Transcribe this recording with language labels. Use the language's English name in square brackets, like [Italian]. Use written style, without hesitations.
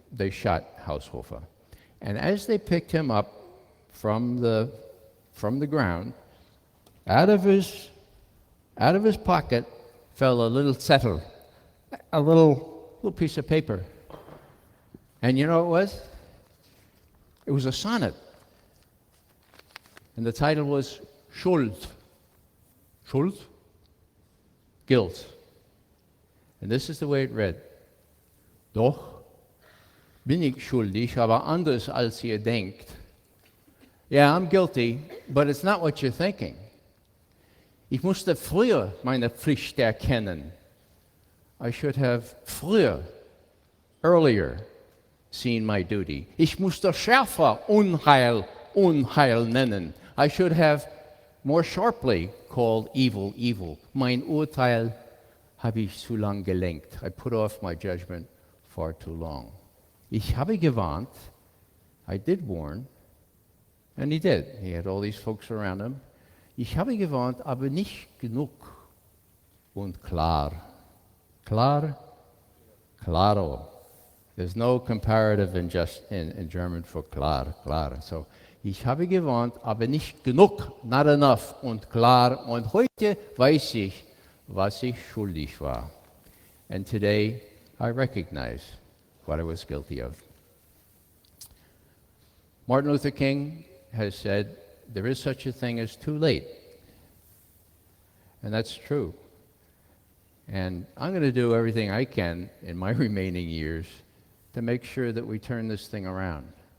[English] They shot Haushofer. And as they picked him up from the ground, out of his pocket fell a little zettel, a little piece of paper. And you know what it was? It was a sonnet. And the title was Schuld. Schuld? Guilt. And this is the way it read. [German] Doch bin ich schuldig, aber anders als ihr denkt. [English] Yeah, I'm guilty, but it's not what you're thinking. [German] Ich musste früher meine Pflicht erkennen. [English] I should have earlier, seen my duty. [German] Ich musste schärfer Unheil nennen. [English] I should have more sharply called evil, evil. [German] Mein Urteil habe ich zu lang gelenkt. [English] I put off my judgment far too long. [German] Ich habe gewarnt. [English] I did warn. And he did. He had all these folks around him. [German] Ich habe gewarnt, aber nicht genug und klar. Klar? Claro. [English] There's no comparative in German for klar, klar. [German] So, ich habe gewarnt, aber nicht genug, [English] not enough, [German] und klar. Und heute weiß ich, was ich schuldig war. [English] And today, I recognize what I was guilty of. Martin Luther King has said, there is such a thing as too late. And that's true. And I'm going to do everything I can in my remaining years to make sure that we turn this thing around.